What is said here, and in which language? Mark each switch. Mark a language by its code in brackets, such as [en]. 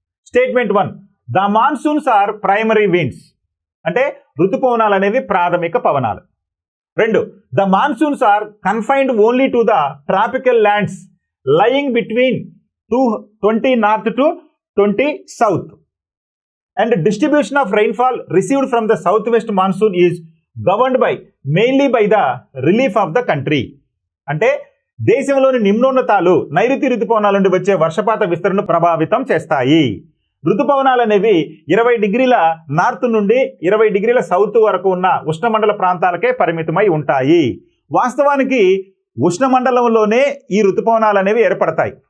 [en] Statement 1, the monsoons are primary winds. [te] అంటే రుతుపవనాలు అనేవి ప్రాథమిక పవనాలు. [en] 2, the monsoons are confined only to the tropical lands lying between 20 north to 20 south. And distribution of rainfall received from the southwest monsoon is governed mainly by the relief of the country. [te] అంటే దేశంలోని నిమ్నోన్నతాలు నైరుతి ఋతుపవనాల నుండి వచ్చే వర్షపాత విస్తరణను ప్రభావితం చేస్తాయి. ఋతుపవనాలు అనేవి 20 డిగ్రీల నార్త్ నుండి 20 డిగ్రీల సౌత్ వరకు ఉన్న ఉష్ణమండల ప్రాంతాలకే పరిమితమై ఉంటాయి. వాస్తవానికి ఉష్ణమండలంలోనే ఈ ఋతుపవనాలు అనేవి ఏర్పడతాయి.